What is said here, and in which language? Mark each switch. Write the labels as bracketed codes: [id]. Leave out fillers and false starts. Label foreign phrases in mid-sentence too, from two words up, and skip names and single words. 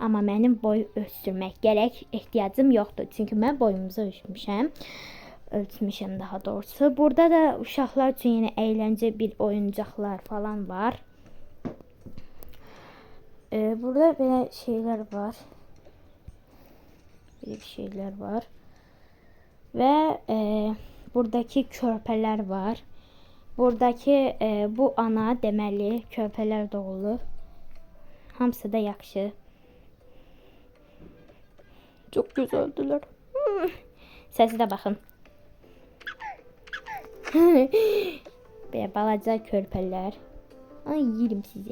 [az] Amma mənim boy ölçdürmək gərək ehtiyacım yoxdur. Çünki mən boyumuzu ölçmüşəm. Ölçmüşəm daha doğrusu. Burada da uşaqlar üçün yenə əyləncə bir oyuncaqlar falan var. Burada belə şeylər var. [tr] Böyle bir şeyler var. [az] Ve buradaki körpələr var. Buradaki bu ana deməli körpələr doğulur. Hamısı da yaxşı. [tr] Çok güzeldilər. [az] Səsi də baxın. Belə balaca körpələr. Ay yerim sizi.